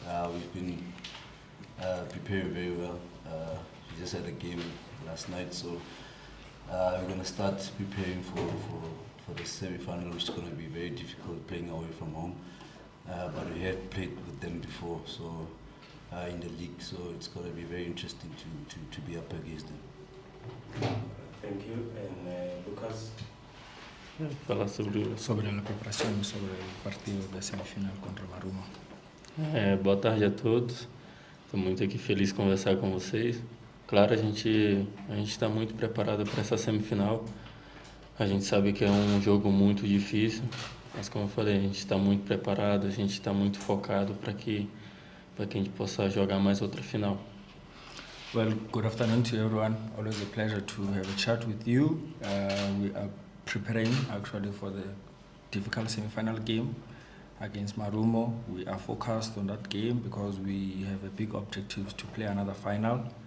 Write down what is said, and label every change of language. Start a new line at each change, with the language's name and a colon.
English: We've been preparing very well. We just had a game last night, so we're going to start preparing for the semi-final, which is going to be very difficult, playing away from home. But we have played with them before, so in the league, so it's going to be very interesting to be up against them. Thank you. And Lucas?
Portuguese: Falar sobre a preparação, sobre o partido da semifinal contra o Marumo. Boa tarde a todos. Estou muito aqui feliz de conversar com vocês. Claro, a gente está muito preparado para essa semifinal. A gente sabe que é um jogo muito difícil, mas como eu falei, a gente está muito preparado, a gente está muito focado para que a gente possa jogar mais outra final.
English: Well, good afternoon to everyone. Always a pleasure to have a chat with you. We are preparing actually for the difficult semi-final game against Marumo. We are focused on that game because we have a big objective to play another final.